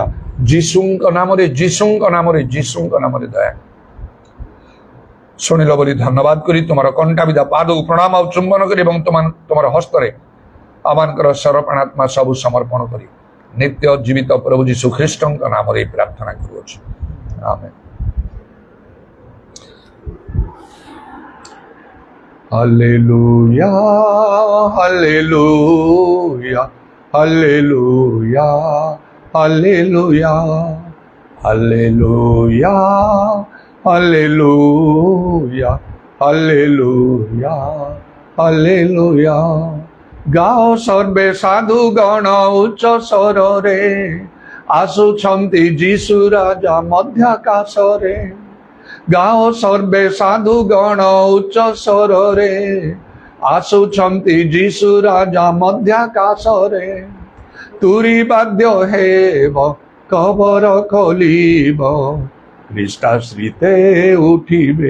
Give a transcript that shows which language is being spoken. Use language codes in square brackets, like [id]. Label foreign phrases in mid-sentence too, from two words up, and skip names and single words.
[or] ଯୀଶୁଙ୍କ ନାମରେ, ଯୀଶୁଙ୍କ ନାମରେ, ଯୀଶୁଙ୍କ ନାମରେ ଦୟା। ଶୁଣିଲ ବୋଲି ଧନ୍ୟବାଦ କରି ତୁମର କଣ୍ଟାବିଧା ପାଦକୁ ପ୍ରଣାମ ଆଉ ଚୁମ୍ବନ କରି ଏବଂ ତୁମର ହସ୍ତରେ ଆମମାନଙ୍କର ସରପଣାତ୍ମା ସବୁ ସମର୍ପଣ କରି ନିତ୍ୟ ଜୀବିତ ପ୍ରଭୁ ଯୀଶୁ ଖ୍ରୀଷ୍ଟଙ୍କ ନାମରେ ପ୍ରାର୍ଥନା କରୁଅଛୁ। [en] ଆମେନ୍। Hallelujah, hallelujah, hallelujah, hallelujah, hallelujah, hallelujah hallelujah hallelujah. [or] ଗାଓ ସର୍ବେ ସାଧୁ ଗଣ ଉଚ୍ଚ ସ୍ୱରରେ, ଆସୁଛନ୍ତି ଯୀଶୁ ରାଜା ମଧ୍ୟାକାଶରେ। ଗାଓ ସର୍ବେ ସାଧୁ ଗଣ ଉଚ୍ଚ ସ୍ୱରରେ, ଆସୁଛନ୍ତି ଯୀଶୁ ରାଜା ମଧ୍ୟାକାଶରେ। ତୁରୀ ବାଦ୍ୟ ହେବ, କବର ଖୋଲିବ, ଖ୍ରୀଷ୍ଟାଶ୍ରିତେ ଉଠିବେ।